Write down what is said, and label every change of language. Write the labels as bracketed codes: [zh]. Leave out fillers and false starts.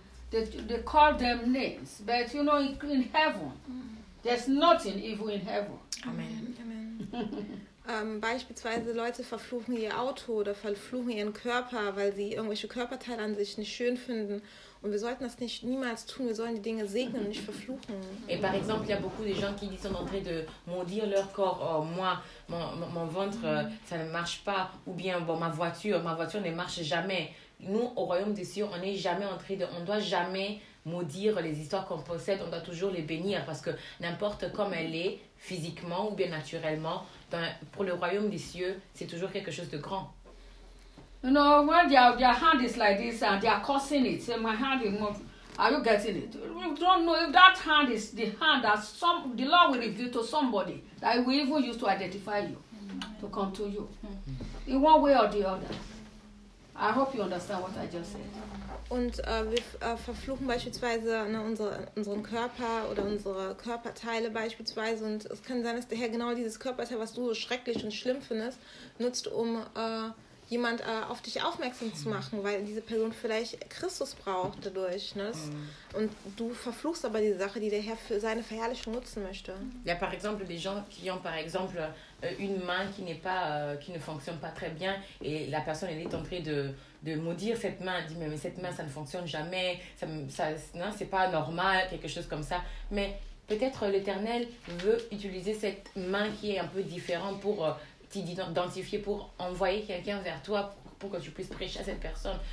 [en] They call them names, but you know, in heaven, there's nothing evil in heaven. Amen. [de] Beispielsweise Leute verfluchen ihr Auto oder verfluchen ihren Körper, weil sie irgendwelche Körperteile an sich nicht schön finden. Und wir sollten das nicht niemals tun. Wir sollen die Dinge segnen und nicht verfluchen. [fr] Et par exemple, il y a beaucoup de gens qui sont en train de maudire leur corps. Oh, moi, mon ventre, ça ne marche pas. Ou bien, bon, ma voiture ne marche jamais. Nous, au royaume des cieux, on n'est jamais en train de... On doit jamais maudire les histoires qu'on possède. On doit toujours les bénir parce que n'importe comme elle est, physiquement ou bien naturellement, pour le royaume des cieux, c'est toujours quelque chose de grand. [en] You know, when their hand is like this and they are cursing it, say, my hand is moving, are you getting it? You don't know if that hand is the hand that the Lord will reveal to somebody that he will even use to identify you, to come to you, in one way or the other. I hope you understand what I just said. [de] Und verfluchen beispielsweise unseren Körper oder unsere Körperteile beispielsweise. Und es kann sein, dass der Herr genau dieses Körperteil, was du so schrecklich und schlimm findest, nutzt, um jemand auf dich aufmerksam zu machen, weil diese Person vielleicht Christus braucht dadurch. Ne? Und du verfluchst aber diese Sache, die der Herr für seine Verherrlichung nutzen möchte. [fr] Ja, par exemple, des gens qui ont par exemple une main qui n'est pas, qui ne fonctionne pas très bien et la personne elle est en train de maudire cette main, dit mais cette main ça ne fonctionne jamais, non, c'est pas normal, quelque chose comme ça. Mais peut-être l'Éternel veut utiliser cette main qui est un peu différente pour t'identifier, pour envoyer quelqu'un vers toi pour que tu puisses prêcher à cette personne.